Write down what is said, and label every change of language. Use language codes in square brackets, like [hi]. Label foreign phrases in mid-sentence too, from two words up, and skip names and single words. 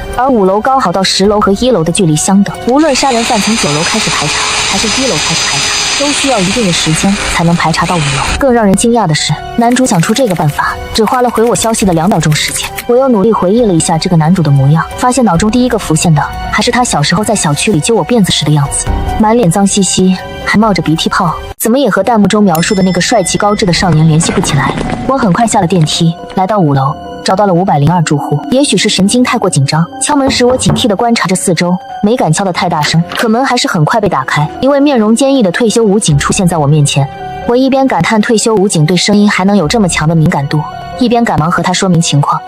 [zh] 而5樓剛好到10樓和1樓的距離相等，無論殺人犯從9樓開始排查，還是1樓開始排查，都需要一定的時間才能排查到5樓。更讓人驚訝的是，男主想出這個辦法，只花了回我消息的2秒鐘時間。我又努力回憶了一下這個男主的模樣，發現腦中第一個浮現的還是他小時候在小區裡揪我辮子時的樣子，滿臉髒兮兮，還冒着鼻涕泡，怎麼也和彈幕中描述的那個帥氣高智的少年聯繫不起來。我很快下了電梯，來到5樓，找到了502住戶。也許是神經太過緊張，敲門時我警惕地觀察着四周，沒敢敲得太大聲，可門還是很快被打開。一位面容堅毅的退休武警出現在我面前。我一邊感嘆退休武警對聲音還能有這麼強的敏感度，一邊趕忙和他說明情況。